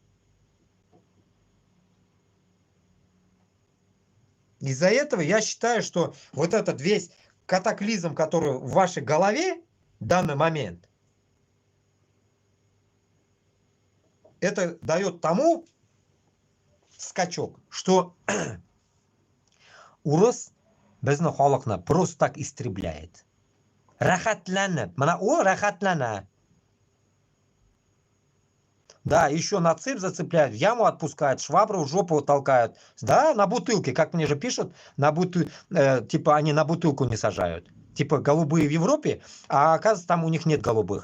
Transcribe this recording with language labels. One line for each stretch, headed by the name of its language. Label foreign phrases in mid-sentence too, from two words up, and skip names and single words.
Russian: Из-за этого я считаю, что вот этот весь катаклизм, который в вашей голове в данный момент, это дает тому скачок, что
Uzbek: урыс bizni xalqni
Russian: просто так истребляет.
Uzbek: Рахатланып, mana u рахатлана.
Russian: Да, еще на цепь зацепляют, в яму отпускают, швабру в жопу толкают. Да, на бутылке, как мне же пишут, типа они на бутылку не сажают. Типа голубые в Европе, а оказывается там у них нет голубых.